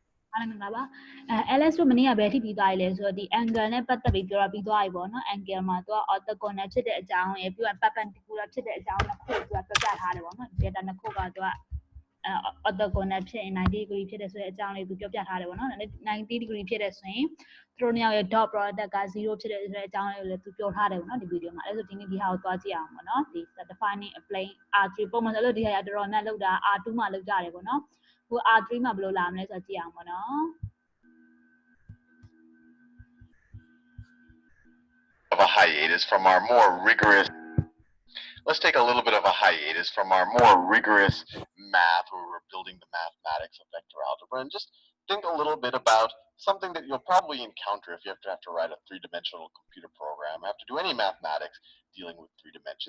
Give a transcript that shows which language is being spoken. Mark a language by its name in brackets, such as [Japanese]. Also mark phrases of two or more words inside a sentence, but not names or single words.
[Burmese] LS တို့မနေ့ကဘယ်ထိပြီးသွားပြီလဲဆိုတော့ဒီ angle နဲ့ပတ်သက်ပြီးပြောပြီးသွားပြီပေါ့နော် angle မှာသူက orthogonal ဖြစ်တဲ့အကြောင်းရယ်ပြီးတော့ perpendicular ဖြစ်တဲ့အကြောင်းနှစ်ခုကိုသူကပြပြထားတယ်ပေါ့နော် data နှစ်ခုကသူကorthogonal ဖြစ်ရင်90 degree ဖြစ်တယ်ဆိုတဲ့အကြောင်းလေးသူပြောပြထားတယ်ပေါ့နော်90 degree ဖြစ်တဲ့ဆိုရင်သူတို့နှစ်ယောက်ရဲ့ [English] dot product [Burmese] က0ဖြစ်တယ်ဆိုတဲ့အကြောင်းလေးကိုလည်းသူပြောထားတယ်ပေါ့နော်ဒီဗီဒီယိုမှာအဲ့ဆိုဒီနေ့ဒီဟာကိုသွားကြည့်အောင်ပေါ့နော်ဒီ [English] defining a plane R3 [Burmese] ပုံမှန်ဆိုလို့ဒီဟာတော်တော်များလောက်တာ R2 မှာလောက်ကြတယ်ပေါ့နော်ခု R3 မှာဘယ်လိုလာမလဲဆိုတော့ကြည့်အောင်ပေါ့နော် [English] of a hiatus from our more rigorous. Let's take a little bit of a hiatus from our more rigorous math where we're building the mathematics of vector algebra and just think a little bit about something that you'll probably encounter if you have to write a three-dimensional computer program, have to do any mathematics dealing with three dimensions.